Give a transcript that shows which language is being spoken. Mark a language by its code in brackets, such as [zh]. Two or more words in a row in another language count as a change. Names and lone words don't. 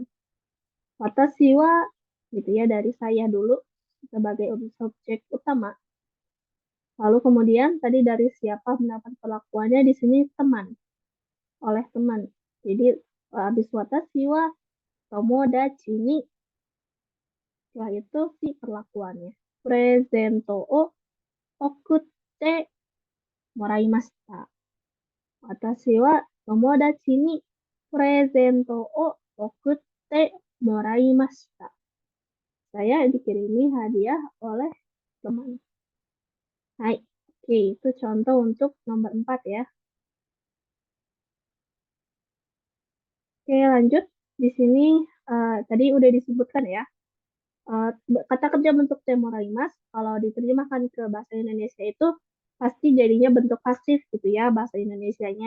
[ja] 私は [id] gitu ya dari saya dulu sebagai subjek utama. Lalu kemudian tadi dari siapa mendapat perlakuannya di sini teman, oleh teman. Jadi habis [ja] 私は友達に, [id] setelah itu si perlakuannya. [ja] プレゼントを送ってもらいました. 私は友達にプレゼントを送ってもらいました. [id] Saya dikirimi hadiah oleh teman. Hai, oke, itu contoh untuk nomor 4 ya. Oke, lanjut. Di sini tadi udah disebutkan ya. Kata kerja bentuk temoraimas, kalau diterjemahkan ke bahasa Indonesia itu pasti jadinya bentuk pasif gitu ya bahasa Indonesianya.